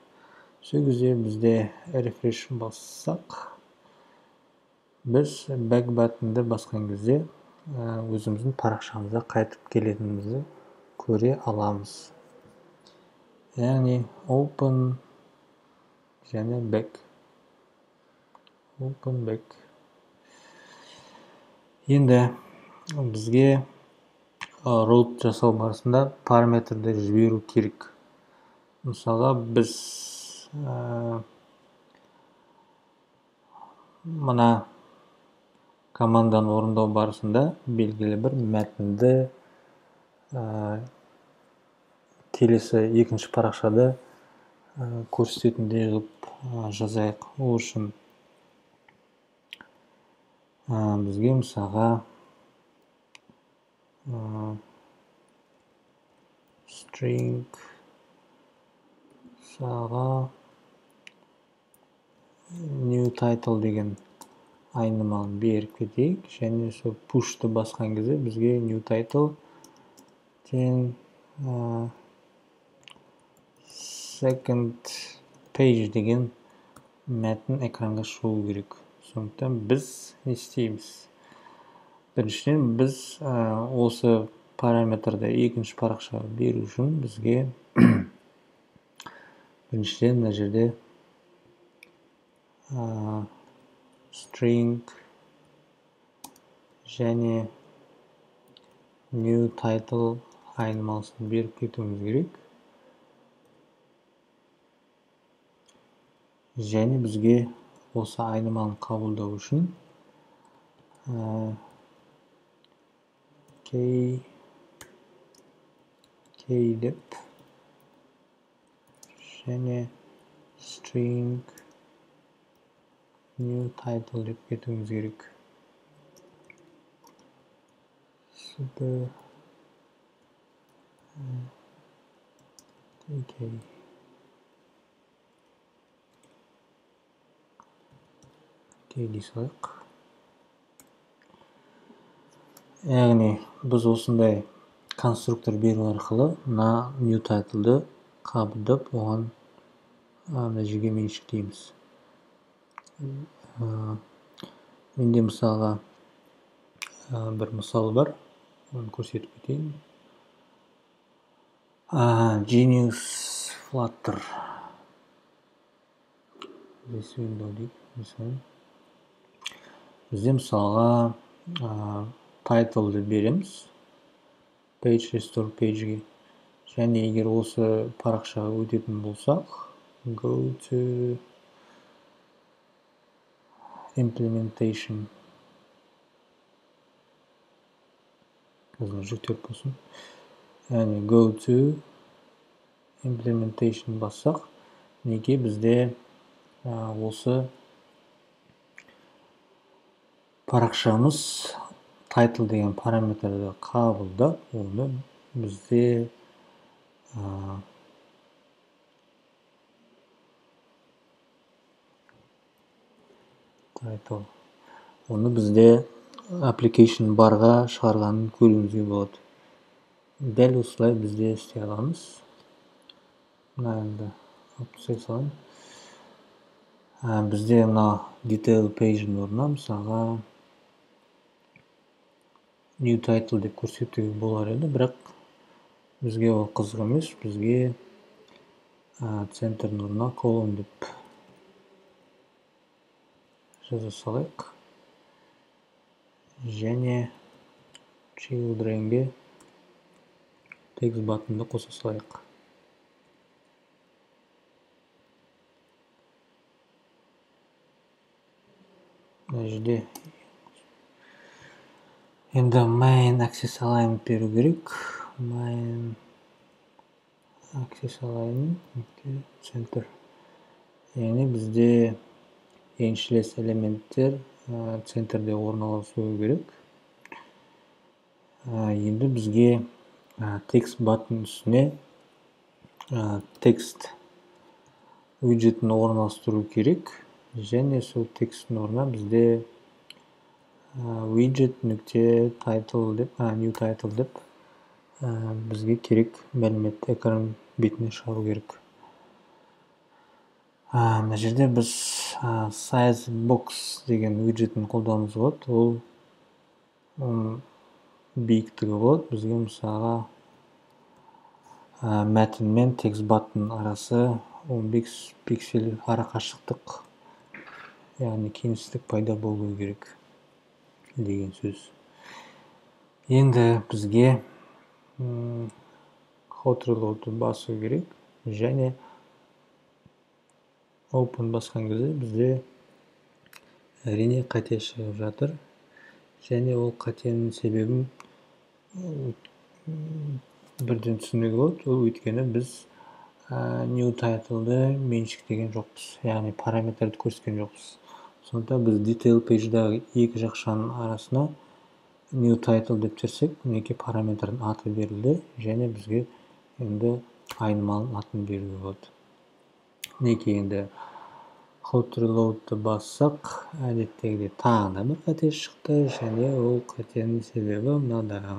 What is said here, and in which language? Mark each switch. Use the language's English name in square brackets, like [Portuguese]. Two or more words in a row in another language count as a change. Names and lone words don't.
[Kazakh] Сол кезде бізде refresh бассақ, біз [English] back button'ды [Kazakh] басқан кезде өзіміздің парақшамызға қайтып келетінімізді көре аламыз. Яғни open және back. [English] Open back. [Kazakh] Енді бізге route жасау барысында параметрді жіберу керек. Мысалға, біз мына команданы орындау барысында белгілі бір мәтінді келесі екінші парақшада көрсететіндей қылып жазайық. Ол үшін бізге мысалға [English] string new title [Kazakh] деген айнымалын беріп кетейік, және сол push'ты басқан кезде бізге [English] new title [Kazakh] тең [English] second page [Kazakh] деген мәтін экранға шығу керек. Сондықтан біз не істейміз? Біріншіден, біз осы параметрді екінші парақшаға беру үшін бізге біріншіден мына жерде string және [English] new title [Kazakh] айнымалысын беріп кетуіміз керек. Және бізге осы айнымалын қабылдау үшін key деп және [English] string new title [Kazakh] деп кетуіміз керек. Дейсайық. Яғни біз осындай конструктор беру арқылы мына [English] new title'ды [Kazakh] қабылдап, оған мына жерге меншіктейміз. Менде мысалға бір мысал бар, оны көрсетіп кетейін. [English] Genius Flutter. This window дейді. [Kazakh] Бізде мысалға title'ды береміз. [English] page restore page'ге. [Kazakh] Және егер осы парақшаға өтетін болсақ, [English] go to implementation. [Kazakh] Қазір жүктеліп болсын. Яғни [English] go to implementation [Kazakh] бассақ, неге бізде осы парақшамыз title деген параметрді қабылдап, оны бізде title оны бізде application барға шығарғанын көруімізге болады. Дәл осылай бізде істей аламыз. Мына енді алып тастай салайын. Бізде мына [English] detail page'дің [Kazakh] орнына мысалға [English] new title [Kazakh] деп көрсетуге болар еді, бірақ бізге ол қызық емес. Бізге центрдің орнына column деп жаза салайық. Және children'ге [English] text button'ды [Kazakh] қоса салайық. Мына жерде енді [English] main access alignment [Kazakh] беру керек. [English] Main access alignment center. [Kazakh] Яғни бізде еншілес элементтер центрде орналасуы керек. Енді бізге [English] text button [Kazakh] үстіне [English] text widget'ін [Kazakh] орналастыру керек. Және сол текстің орнына бізде widget нүкте title деп, [English] new title [Kazakh] деп бізге керек мәліметті экран бетіне шығару керек. Мына жерде біз [English] size box [Kazakh] деген widget'ін қолдануымыз болады. Ол биіктігі болады. Бізге мысалға мәтін мен [English] text button [Kazakh] арасы 15 пиксель арақашықтық, яғни кеңістік пайда болуы керек деген сөз. Енді бізге [English] hot reload'ды [Kazakh] басу керек, және open басқан кезде бізде әрине қате шығып жатыр. Және ол қатенің себебін бірден түсінуге болады. Ол өйткені біз [English] new title'ды [Kazakh] меншіктеген жоқпыз, яғни параметрді көрсеткен жоқпыз. Сондықтан біз [English] detail page'дағы [Kazakh] екі жақшаның арасына [English] new title [Kazakh] деп терсек, неке параметрдің аты берілді, және бізге енді айнымалының атын беруге болады. Неке енді [English] hot reload'ды [Kazakh] бассақ, әдеттегідей тағы да бір қате шықты, және ол қатенің себебі мынада.